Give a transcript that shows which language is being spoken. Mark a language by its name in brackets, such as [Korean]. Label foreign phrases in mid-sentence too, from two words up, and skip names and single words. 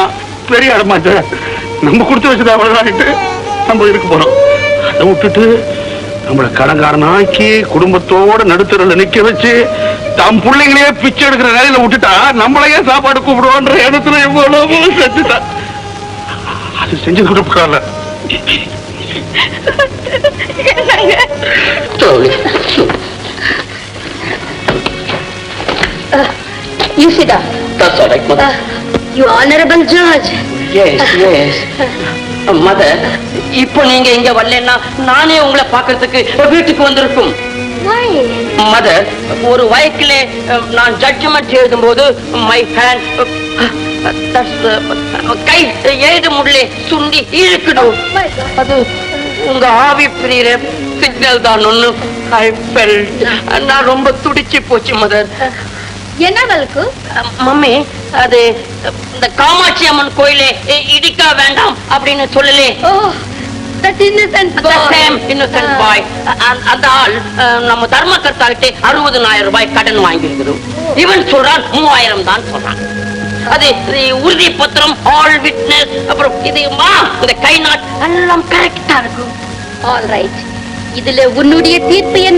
[Tamil] பெரிய இடமாச்சு, நம்ம கொடுத்து வச்சதா அவ்வளவுதான் நம்ம இருக்க போறோம். அதை விட்டுட்டு நம்மளை கடன்காரனாக்கி குடும்பத்தோட நடுத்தரில் நிக்க வச்சு தம் பிள்ளைங்களையே பிச்சை எடுக்கிற நிலையில விட்டுட்டா நம்மளையே சாப்பாடு கூப்பிடுவோன்ற இடத்துல எவ்வளவு செஞ்சுட்டா. அது செஞ்சது கூட பரவாயில்ல. [English] You sit down. That's all right, mother. You honorable judge. Yes. Mother, [Tamil] இப்போ நீங்க இங்க வரலன்னா நானே உங்களை பார்க்கிறதுக்கு வீட்டுக்கு வந்திருக்கும். [English] Why? Mother, [Tamil] ஒரு வழக்கில நான் ஜட்ஜ்மெண்ட் எழுதும்போது [English] my hand [Tamil] கை எழுத முடியல, சுண்டி இழுக்கணும். அது உங்க ஆவி பிரியிற சிக்னல் தான் ஒண்ணு. [English] I felt [Tamil] நான் ரொம்ப துடிச்சு போச்சு மதர். என்ன வழக்கு? மம்மி அது இந்த காமாட்சி அம்மன் கோயிலே இடிக்க வேண்டாம் அப்படின்னு சொல்லலே. ஓ, [English] that innocent boy. The same innocent boy. [Tamil] அந்த ஆள் நம்ம தர்மகர்த்தாகிட்டே 60,000 ரூபாய் கடன் வாங்கி இருக்குது. இவன் சொல்றான் 3000 தான் சொல்றான். அது உறுதி பத்திரம், [English] all witness, [Tamil] அப்புறம் இது இந்த கை நாட் எல்லாம் கரெக்டா இருக்கும். [English] all right. [Tamil] இதுல உன்னுடைய தீர்ப்பு என்ன?